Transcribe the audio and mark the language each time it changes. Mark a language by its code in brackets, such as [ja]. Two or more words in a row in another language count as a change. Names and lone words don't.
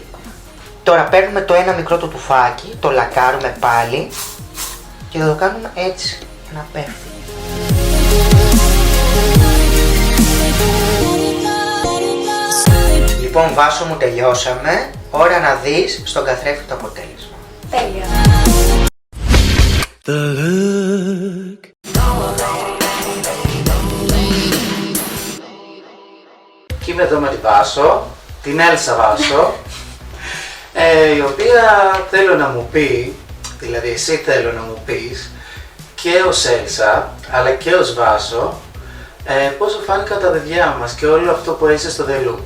[el] Τώρα παίρνουμε το ένα μικρό το τουφάκι, το λακάρουμε πάλι και θα το κάνουμε έτσι να πέφτει. Λοιπόν Βάσο μου, τελειώσαμε. Ώρα να δεις στον καθρέφτη το αποτέλεσμα. Τέλεια. The look. Και είμαι εδώ με την Βάσο, την Έλσα Βάσο, η οποία θέλω να μου πει, δηλαδή εσύ θέλω να μου πεις, και ως Έλσα, αλλά και ως Βάσο, πώς σου φάνηκαν τα παιδιά μας και όλο αυτό που είσαι στο The Look.